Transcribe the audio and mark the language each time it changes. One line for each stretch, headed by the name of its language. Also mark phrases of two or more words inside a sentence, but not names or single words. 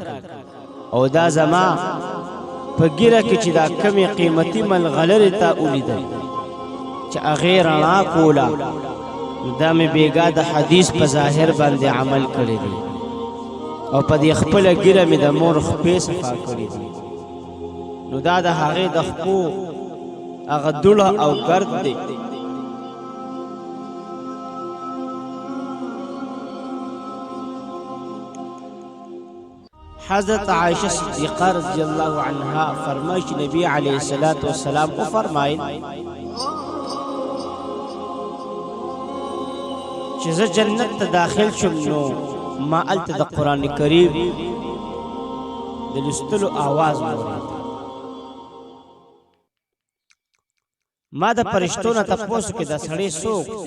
Pashto: او دا زما په ږیره کې چې دا کمې قیمتي ملغلرې تا ولیدل چې هغې رڼا کوله نو دا مې بېګا د حدیث په ظاهر باندې عمل کړی دی او په دې خپله ږیره مې د مور خپې صفا کړي دي. نو دا د هغې د خپو هغه دوړه او ګرد دی. حضرت عائشہ صدیقہ
Arabic: رضی اللہ عنہا
Pashto: فرمائش نبی
Arabic: علیہ الصلوۃ والسلام
Pashto: کو فرمائل چې زه جنت ته داخل شم نو ما الته د قرآن کریم د لوستلو آواز واورېد. ما د فرشتو نه تپوس کې دا سړی څوک دی؟